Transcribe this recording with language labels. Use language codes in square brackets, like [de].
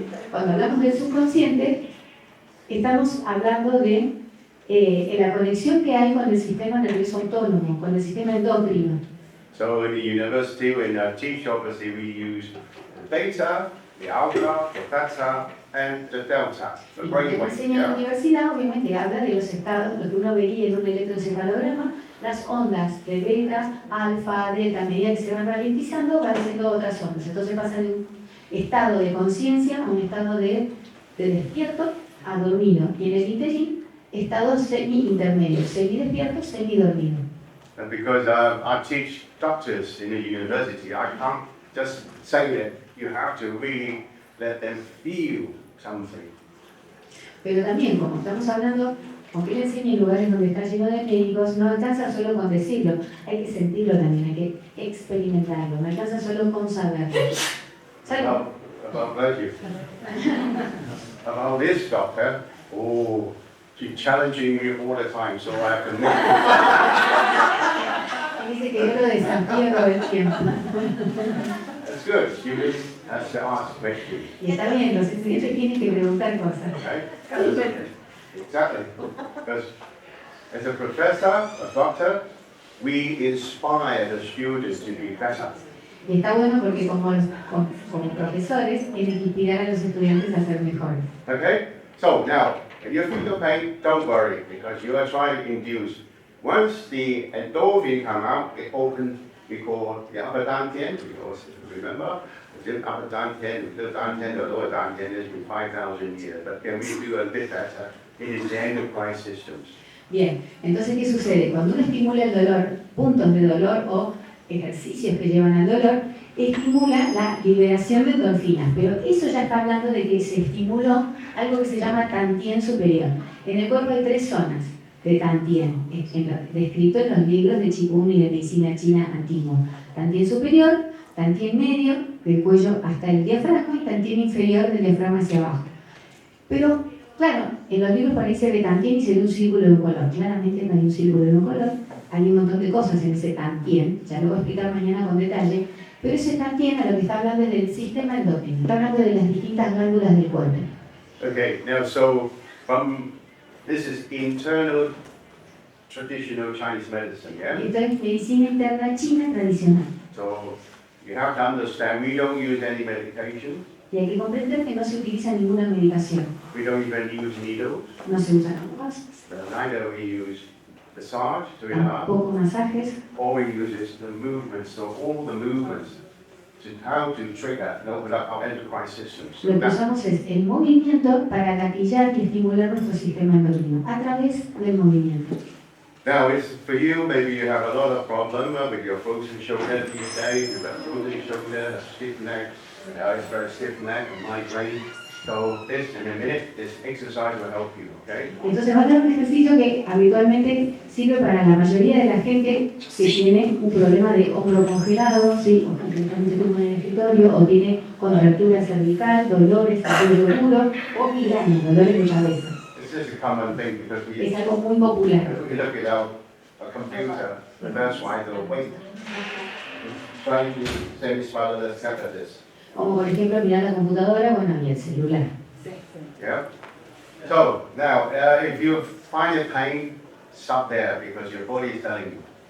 [es] Cuando hablamos del subconsciente, estamos hablando de la conexión que hay con el sistema nervioso autónomo, con el sistema endocrino. [en] So in the university, when I teach, obviously we use the beta, the alpha, the theta, and the delta, the [es] Cuando [en] brainwave. [es] enseña en la universidad, obviamente habla de los estados, lo que uno vería en un electroencefalograma, las ondas de beta, alfa, delta, a medida que se van ralentizando, van haciendo otras ondas. Entonces pasa de un estado de conciencia a un estado de despierto a dormido. Y en el interín, estado semi-intermedio, semi-despierto, semi-dormido. [en] And because I teach doctors in the university, I can't just say that. You have to really let them feel something. [es] Pero también, como estamos hablando, aunque él enseña en lugares donde está lleno de médicos, no alcanza solo con decirlo, hay que sentirlo también, hay que experimentarlo, no alcanza solo con saberlo. ¿Sabe? [en] About you. About this doctor, oh, she's challenging me all the time, so I have to make [es] Dice que yo lo desafío todo el tiempo. [en] That's good. Students have to ask questions. [es] Y está bien, los estudiantes tienen que preguntar cosas. [en] Okay? Exactly. Because as a professor, a doctor, we inspire the students to be better. [es] Y está bueno porque como profesores tienen que inspirar a los estudiantes a ser mejores. [en] Okay? So now, if you feel the pain, don't worry, because you are trying to induce. Once the endorphin come out, it opens, we call the upper dantian, because remember, the upper dantian, the dantian, the lower dantian has been 5,000 years, but can we do a bit better? It is the endocrine systems. [es] Bien, entonces ¿qué sucede? Cuando uno estimula el dolor, puntos de dolor o ejercicios que llevan al dolor, estimula la liberación de endorfinas, pero eso ya está hablando de que se estimuló algo que se llama tantien superior. En el cuerpo hay 3 zonas de tantien, descrito en los libros de Qigong y de medicina china antigua. Tantien superior, tantien medio, del cuello hasta el diafragma, y tantien inferior del diafragma hacia abajo. Pero, claro, en los libros parece de tantien y se ve un círculo de un color. Claramente no hay un círculo de un color, hay un montón de cosas en ese tantien, ya lo voy a explicar mañana con detalle, pero ese tantien a lo que está hablando es del sistema endocrino, está hablando de las distintas glándulas del cuerpo. [en] Okay, now so this is internal traditional Chinese medicine, yeah? [es] Esto es medicina interna china tradicional. [en] So you have to understand we don't use any medication, [es] Y hay que comprender que no se utiliza ninguna medicación, [en] we don't even use needles, [es] no se usan agujas, [en] neither we use massage, doing that, [es] tampoco masajes, [en] all we use is the movements, so all the movements to how to trigger and open up our endocrine systems. [es] lo que usamos es el movimiento para gatillar y estimular nuestro sistema endocrino a través del movimiento. [en] Now, it's for you, maybe you have a lot of problem with your frozen shoulder these days, you've got frozen shoulder, a stiff neck, it's very stiff neck, a migraine. So this, in a minute, this exercise will help you, okay? [es] Entonces va a dar un ejercicio que habitualmente sirve para la mayoría de la gente que tiene un problema de hombro congelado, ¿sí? O concretamente como en el escritorio, o tiene contractura cervical, dolores, cuello duro, o migraña, dolores de cabeza. [en] This is a common thing because [es] Es algo muy popular. [en] we look at our computer, that's why the weight trying to semi-spinal this. [es] Como por ejemplo mirar la computadora, bueno, y el celular. [en] Yeah. So now, if you find a pain, stop there because your body is telling you.